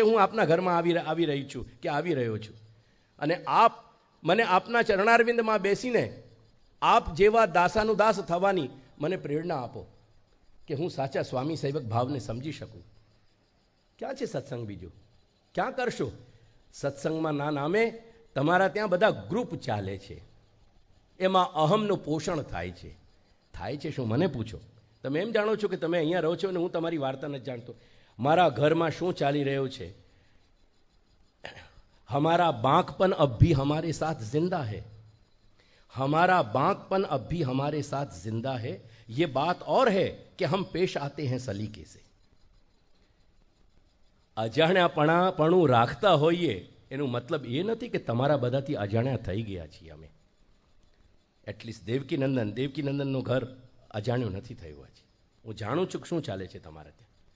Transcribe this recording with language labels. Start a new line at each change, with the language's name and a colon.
Gujarati: હું આપના ઘરમાં આવી રહી છું કે આવી રહ્યો છું, અને આપ મને આપના ચરણારવિંદમાં બેસીને આપ જેવા દાસાનું દાસ થવાની મને પ્રેરણા આપો કે હું સાચા સ્વામી સેવક ભાવને સમજી શકું. ક્યાં છે સત્સંગ બીજો? ક્યાં કરશો? સત્સંગમાં ના નામે તમારા ત્યાં બધા ગ્રુપ ચાલે છે, એમાં અહમનું પોષણ થાય છે. થાય છે શું? મને પૂછો. તમે એમ જાણો છો કે તમે અહીંયા રહો છો અને હું તમારી વાર્તા નથી જાણતો. મારા ઘરમાં શું ચાલી રહ્યું છે?
Hindi: हमारा बांकपन अब भी हमारे साथ जिंदा है, हमारा बांकपन अब भी हमारे साथ जिंदा है. ये बात और है कि हम पेश आते हैं सलीके से.
Gujarati: અજાણ્યાપણું રાખતા હોઈએ એનું મતલબ એ નથી કે તમારા બધાથી અજાણ્યા થઈ ગયા છીએ અમે. એટલીસ્ટ દેવકીનંદનનું ઘર અજાણ્યું નથી થયું હજી. હું જાણું છું કે શું ચાલે છે તમારા ત્યાં.